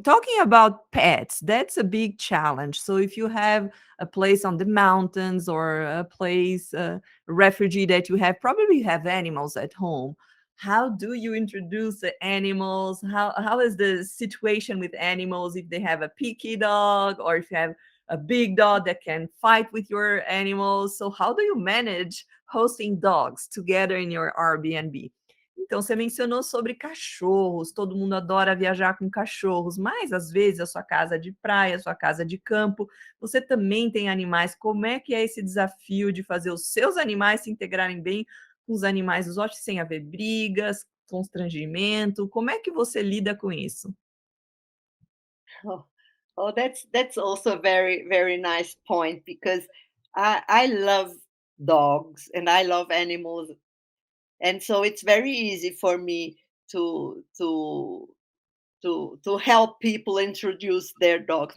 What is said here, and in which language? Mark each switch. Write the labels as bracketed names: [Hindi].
[English] Talking about pets, that's a big challenge. So if you have a place on the mountains or a place, a refugee that you have, probably have animals at home. How do you introduce the animals? How is the situation with animals if they have a picky dog or if you have a big dog that can fight with your animals? So how do you manage hosting dogs together in your Airbnb? [Portuguese] Então, você mencionou sobre cachorros, todo mundo adora viajar com cachorros, mas às vezes a sua casa de praia, a sua casa de campo, você também tem animais. Como é que é esse desafio de fazer os seus animais se integrarem bem com os animais dos outros, sem haver brigas, constrangimento? Como é que você lida com isso? [English] Oh, that's also a very very nice point because I love dogs and I love animals, and so it's very easy for me to to to help people introduce their dogs.